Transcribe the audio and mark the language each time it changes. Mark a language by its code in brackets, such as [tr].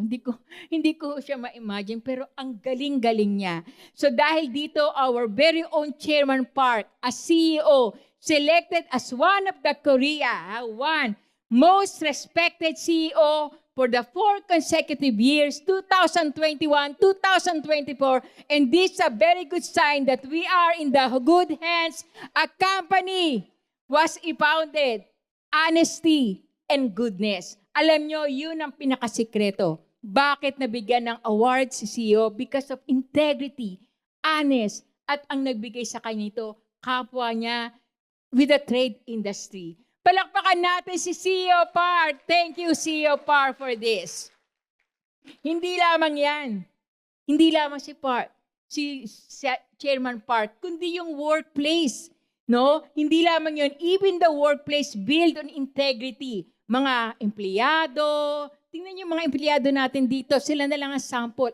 [tl] Hindi ko siya ma-imagine, pero ang galing-galing niya. So dahil dito, [en] our very own Chairman Park, as CEO, selected as one of the Korea, one most respected CEO for the 4 consecutive years, 2021, 2024, and this is a very good sign that we are in the good hands. A company was founded, honesty and goodness. [tl] Alam nyo, yun ang pinakasikreto. Bakit nabigyan ng award si CEO? [en] Because of integrity, honest, [tl] at ang nagbigay sa kanya ito, kapwa niya [en] with the trade industry. [tl] Palakpakan natin si CEO Park. [en] Thank you, CEO Park, for this. [tl] Hindi lamang yan. Hindi lamang si Park, si Chairman Park, kundi yung workplace. No? Hindi lamang yun. [en] Even the workplace built on integrity. [tl] Mga empleyado, tingnan niyo mga empleyado natin dito, sila na lang ang sample.